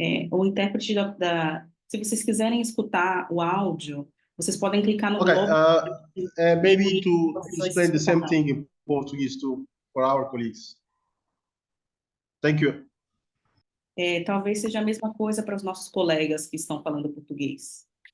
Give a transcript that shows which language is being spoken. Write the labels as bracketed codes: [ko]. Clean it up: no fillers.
[pt] O intérprete se vocês quiserem escutar o áudio, vocês podem clicar no globo. [en] Maybe to explain the same thing in Portuguese too for our colleagues. Thank you. [pt] Talvez seja a mesma coisa para os nossos colegas que estão falando português.